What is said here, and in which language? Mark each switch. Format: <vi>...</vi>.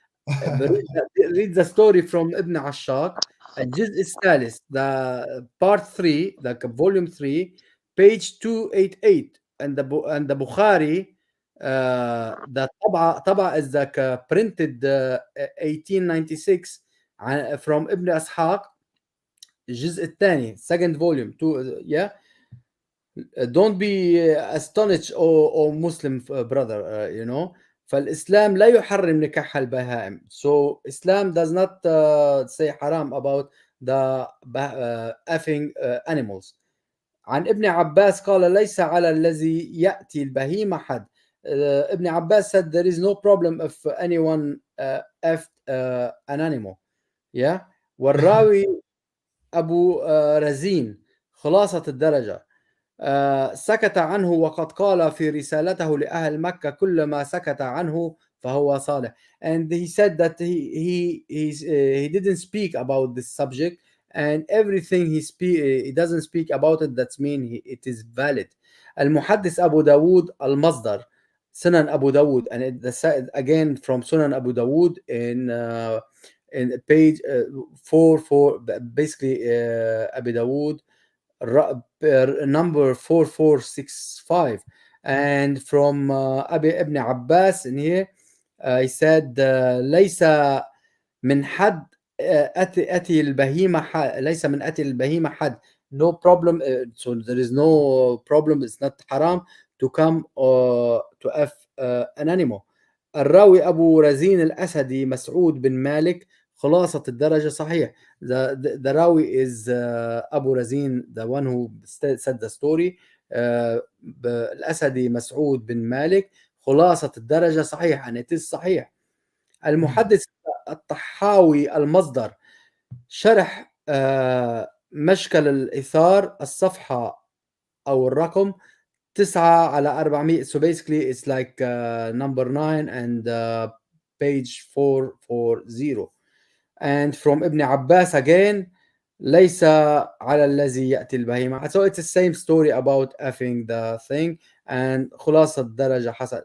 <en>Read the story from Ibn Ashaq,</en> <ar>الجزء الثالث,</ar> <en>the part 3, the volume 3, page 288, and the Bukhari, the طبعة is the printed 1896 from Ibn Ashaq,</en> <ar>الجزء الثاني,</ar> <en>second volume, yeah. Don't be astonished, or Muslim brother,</en> <ar>فالإسلام لا يحرم نكاح البهائم.</ar> <en>So Islam does not say haram about the effing animals.</en> <ar>عن ابن عباس قال ليس على الذي يأتي البهيمة حد.</ar> <en>ابن عباس said there is no problem if anyone effed an animal. Yeah.</en> <ar>والراوي أبو رزين خلاصة الدرجة سكت عنه وقد قال في رسالته لأهل مكة كل ما سكت عنه فهو صالح.</ar> <en>And he said that he didn't speak about this subject, and everything he doesn't speak about it, that's mean it is valid.</en> <ar>المحدث أبو داود المصدر</ar> <en>Sunan Abu Dawud, and again from Sunan Abu Dawud in page 4 basically Abu Dawud number 4465, and from Ibn Abbas in here he said</en> <ar>ليس من حد أتي البهيمة ليس من أتي البهيمة حد.</ar> <en>No problem, so there is no problem, it's not haram to come to F an animal.</en> <ar>الراوي أبو رزين الأسدي مسعود بن مالك خلاصة الدرجة صحيح.</ar> <en>The rawi is Abu Razin, the one who said the story.</en> <ar>الأسدي مسعود بن مالك خلاصة الدرجة صحيح,</ar> <en>and it is</en> <ar>صحيح. المحدث الطحاوي المصدر شرح مشكل الإثار الصفحة أو الرقم 9/400.</ar> <en>So basically it's like number 9 and page 440. And from Ibn Abbas again</en> <ar>ليس على الذي يأتي البهيمة.</ar> <en>So it's the same story about effing the thing, and</en> <ar>خلاصة الدرجة حسن.</ar>